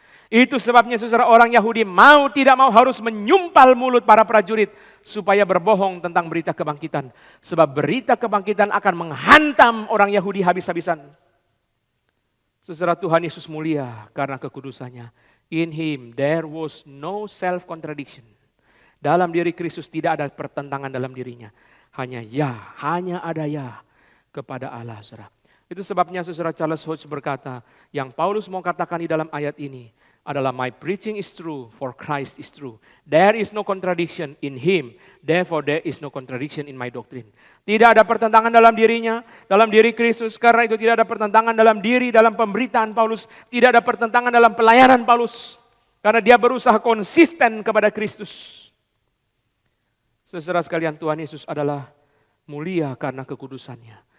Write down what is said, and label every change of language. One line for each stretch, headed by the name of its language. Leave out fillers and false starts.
Indonesian: Itu sebabnya saudara, orang Yahudi mau tidak mau harus menyumpal mulut para prajurit supaya berbohong tentang berita kebangkitan. Sebab berita kebangkitan akan menghantam orang Yahudi habis-habisan. Saudara, Tuhan Yesus mulia karena kekudusannya.
English: In Him there was no self-contradiction.
Indonesian: Dalam diri Kristus tidak ada pertentangan dalam dirinya. Hanya ya, hanya ada ya kepada Allah, saudara. Itu sebabnya saudara Charles Hodge berkata, yang Paulus mau katakan di dalam ayat ini adalah
English: my preaching is true
Indonesian: for Christ is true.
English: There is no contradiction in Him, therefore there is no contradiction in my doctrine.
Indonesian: Tidak ada pertentangan dalam dirinya, dalam diri Kristus, karena itu tidak ada pertentangan dalam diri, dalam pemberitaan Paulus, tidak ada pertentangan dalam pelayanan Paulus, karena dia berusaha konsisten kepada Kristus. Saudara sekalian, Tuhan Yesus adalah mulia karena kekudusannya.